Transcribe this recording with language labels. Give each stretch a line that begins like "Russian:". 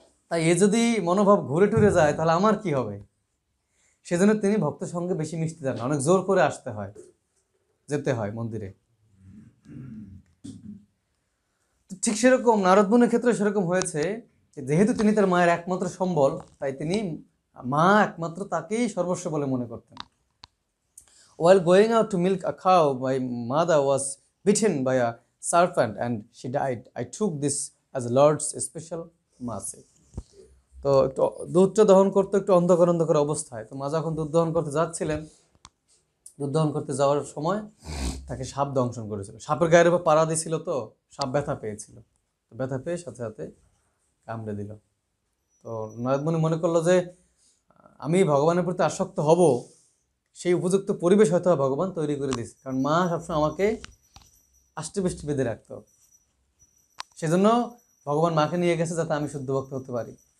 Bangla: তাই এ যদি মনোভাব ঘুরে টুরে যায় তাহলে আমার কি হবে? সেজন্য তিনি ভক্ত সঙ্গে বেশি মিশতে চান না, অনেক জোর করে আসতে হয়, যেতে হয় মন্দিরে। ঠিক সেরকম নারদমুনির ক্ষেত্রে সেরকম হয়েছে, যেহেতু তিনি তার মায়ের একমাত্র সম্বল, তাই তিনি মা একমাত্র তাকেই সর্বস্ব বলে মনে করতেন।
English: While going out to milk a cow, my mother was bitten by a serpent and she died. I took this as the Lord's special mercy.
Bangla: তো একটু দুধটা দহন করতে একটু অন্ধকার অন্ধকার অবস্থায়, তো মা যখন দুধ দহন করতে যাচ্ছিলেন, দুধ দহন করতে যাওয়ার সময় তাকে সাপ দংশন করেছিল। সাপের গায়ের উপর পাড়া দিয়েছিল, তো সাপ ব্যথা পেয়েছিল, তো ব্যথা পেয়ে সাথে সাথে কামড়ে দিল। তো নারদমুনি মনে করলো যে আমি ভগবানের প্রতি আসক্ত হব, সেই উপযুক্ত পরিবেশ হয়তো ভগবান তৈরি করে দিয়েছে, কারণ মা সবসময় আমাকে আষ্টেপৃষ্টে বেঁধে রাখতো, সেজন্য ভগবান মাকে নিয়ে গেছে যাতে আমি শুদ্ধ ভক্ত হতে পারি।